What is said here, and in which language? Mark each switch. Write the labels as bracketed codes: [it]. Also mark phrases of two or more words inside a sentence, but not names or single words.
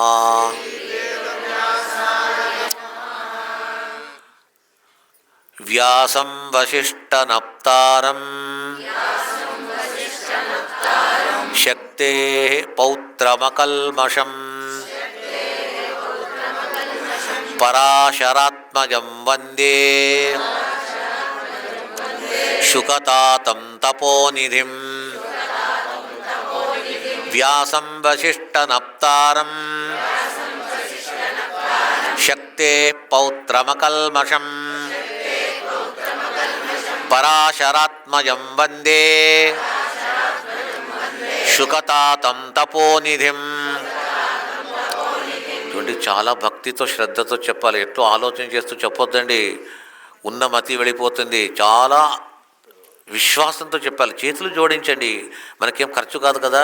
[sa] ವ್ಯಾಸಂ ವಸಿಷ್ಠನಪ್ತಾರಂ ಶಕ್ತೇಃ ಪೌತ್ರಮಕಲ್ಮಷಂ ಪರಾಶರಾತ್ಮಜಂ ವಂದೇ ಶುಕತಾತಂ ತಪೋನಿಧಿಂ. ವ್ಯಾಸಂ ವಸಿಷ್ಠನಪ್ತಾರಂ ಶಕ್ತೇಃ ಪೌತ್ರಮಕಲ್ಮಷಂ ಪರಾಶರಾತ್ಮಜಂ ವಂದೇ శుకతాతం తపోనిధిం. [te] చూడండి, చాలా భక్తితో శ్రద్ధతో చెప్పాలి. ఎట్లా ఆలోచన చేస్తూ చెప్పొద్దండి, ఉన్న మతి వెళ్ళిపోతుంది. చాలా విశ్వాసంతో చెప్పాలి. చేతులు జోడించండి, మనకేం ఖర్చు కాదు కదా.